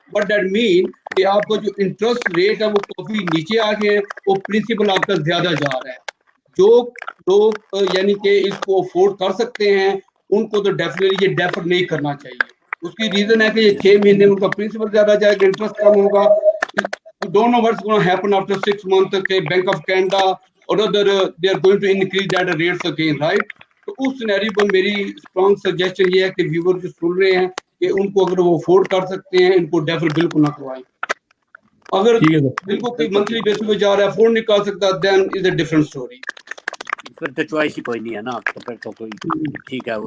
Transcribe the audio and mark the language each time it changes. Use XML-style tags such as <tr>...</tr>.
<en>but that mean</en> <ur>کہ آپ کا جو انٹرسٹ ریٹ ہے وہ کافی نیچے آ گئے ہیں, وہ پرنسپل آپ کا زیادہ جا رہا ہے. جو لوگ یعنی کہ اس کو افورڈ کر سکتے ہیں ان کو تو ڈیفینیٹلی یہ ڈیفر نہیں کرنا چاہیے. اس کی ریزن ہے کہ یہ 6 مہینے ان کا پرنسپل زیادہ جائے گا, انٹرسٹ کم ہوگا.</ur> <en>Don't know what's going to happen after 6 months. Okay, Bank of Canada or other they are going to increase that rates again, right?</en> <ur>تو اس سینیریو پر میری اسٹرانگ سجیشن یہ ہے کہ ویور جو سن رہے ہیں کہ ان کو اگر وہ افورڈ کر سکتے ہیں ان کو ڈیفر بالکل نہ کروائیں. اگر بالکل کوئی منتھلی بیس پہ جا رہا ہے افورڈ نہیں کر سکتا</ur> <en>Then is a different story.</en> <ur>پھر تو چوائس ہی کوئی نہیں ہے نا, تو پھر تو کوئی ٹھیک ہے.</ur>